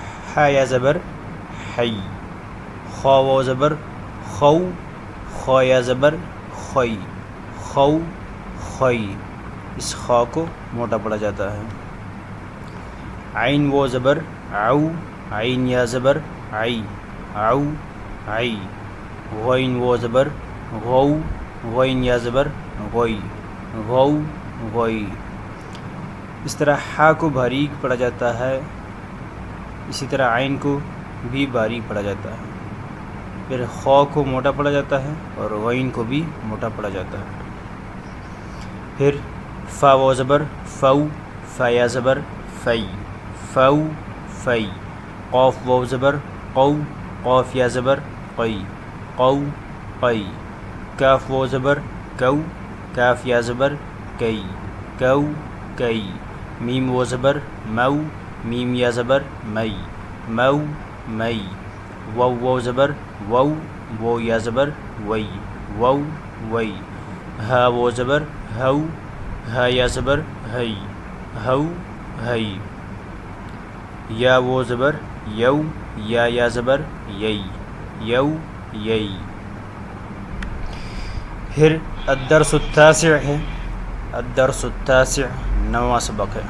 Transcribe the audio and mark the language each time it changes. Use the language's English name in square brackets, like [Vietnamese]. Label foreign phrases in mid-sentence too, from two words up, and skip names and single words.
[Urdu] ح یا زبر حی، خا و زبر خو، خا یا زبر خوی، خو خوی، اس خا کو موٹا پڑھا جاتا ہے۔ عین و زبر عو، عین یا زبر عی، عو عی، غین و زبر غو، غین یا زبر غوی، غو غوی۔ اس طرح حا کو باریک پڑھا جاتا ہے، اسی طرح عین کو بھی باریک پڑھا جاتا ہے، پھر خا کو موٹا پڑھا جاتا ہے اور غین کو بھی موٹا پڑھا جاتا ہے۔ پھر فا و زبر فو، فا یا زبر فی، فو فی، قاف و زبر قو، قاف یا زبر قی، قو قی، کاف و زبر کو، کاف یا زبر کی، کو کی، میم و زبر مو، میم یا زبر می، مو می، و زبر وو، وو یا زبر وی، وو وی، ہا و زبر ہو، ہا یا زبر ہی، ہو ہی، یا و زبر یو، یا زبر یی، یو یی۔ پھر [Arabic] الدرس التاسع [Urdu] ہے، [Arabic] الدرس التاسع [Urdu] 9واں سبق ہے۔